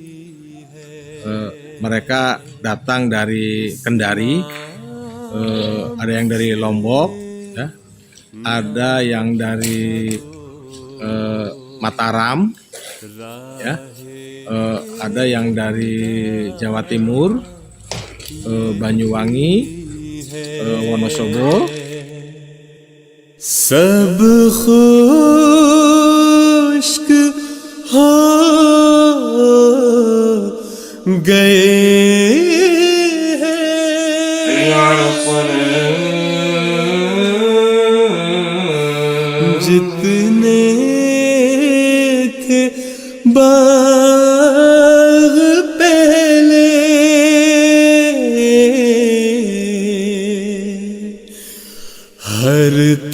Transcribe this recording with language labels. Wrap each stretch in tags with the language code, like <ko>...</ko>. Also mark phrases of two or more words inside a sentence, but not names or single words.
<id>Mereka datang dari Kendari, ada yang dari Lombok, ya, ada yang dari Mataram, ya, ada yang dari Jawa Timur, Banyuwangi, Wonosobo.</id> <ur>सब खुश्क हो गए हैं जितने थे बाग पहले हर</ur>